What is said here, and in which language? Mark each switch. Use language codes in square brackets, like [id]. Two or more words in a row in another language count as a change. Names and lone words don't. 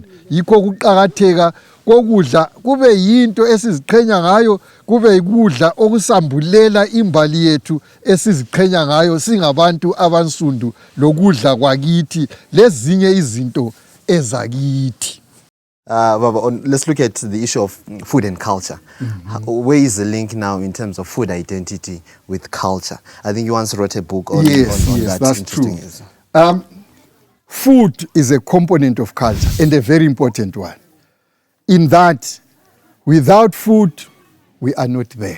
[nd] Yikho kuqhakatheka kokudla kube yinto esiziqhenya ngayo, kube yikudla okusambulela imbali yethu esiziqhenya ngayo singabantu abansundu, lokudla kwakithi lezinye izinto ezakithi. Baba, [en] let's look at the issue of food and culture. Where is the link now in terms of food identity with culture? I think you once wrote a book on that. That's true. Food is a component of culture and a very important one. In that, without food, we are not there.